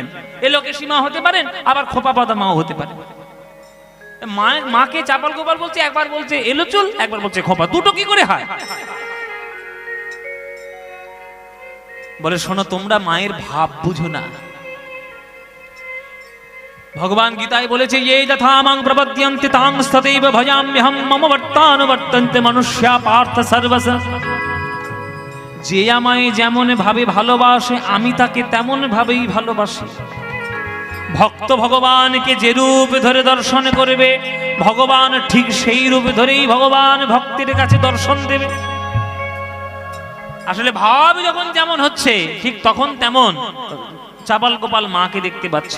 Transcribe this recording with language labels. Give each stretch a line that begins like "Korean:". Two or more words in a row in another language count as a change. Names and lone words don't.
Bangla: এলোকে সীমা হতে পারেন, আবার খোপা বাঁধা মাও হতে পারে। মাকে চাপাল গোপাল বলছে, একবার বলছে এলো চুল, একবার বলছে খোপা, দুটো কি করে হয়? বলে শোনো, তোমরা মায়ের ভাব বুঝো না। ভগবান গীতায় বলেছে,
Sanskrit: ये यथा मां प्रपद्यन्ते तां तथैव भजाम्यहं मम वर्तानुवर्तन्ते मनुष्या पार्थ सर्वस।
Bangla: যে আমায় যেমন ভাবে ভালোবাসে আমি তাকে তেমন ভাবেই ভালোবাসি। ভক্ত ভগবানকে যে রূপ ধরে দর্শন করবে, ভগবান ঠিক সেই রূপ ধরেই ভগবান ভক্তের কাছে দর্শন দেবে। আসলে ভাব যখন যেমন হচ্ছে ঠিক তখন তেমন চাপাল গোপাল মাকে দেখতে পাচ্ছে।